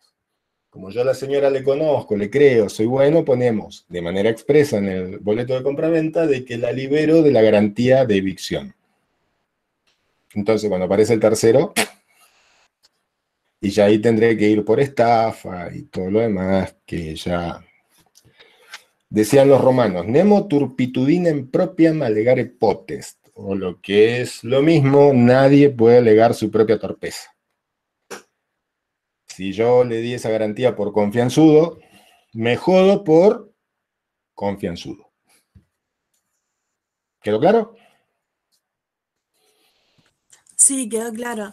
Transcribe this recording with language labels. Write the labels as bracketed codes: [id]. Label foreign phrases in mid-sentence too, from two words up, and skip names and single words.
[es] Como yo a la señora le conozco, le creo, soy bueno, ponemos de manera expresa en el boleto de compraventa de que la libero de la garantía de evicción. Entonces, cuando aparece el tercero, y ya ahí tendré que ir por estafa y todo lo demás, que ya... Decían los romanos, [la] nemo turpitudinem propiam allegare potest, [es] o lo que es lo mismo, nadie puede alegar su propia torpeza. Si yo le di esa garantía por confianzudo, me jodo por confianzudo. ¿Quedó claro? Sí, quedó claro.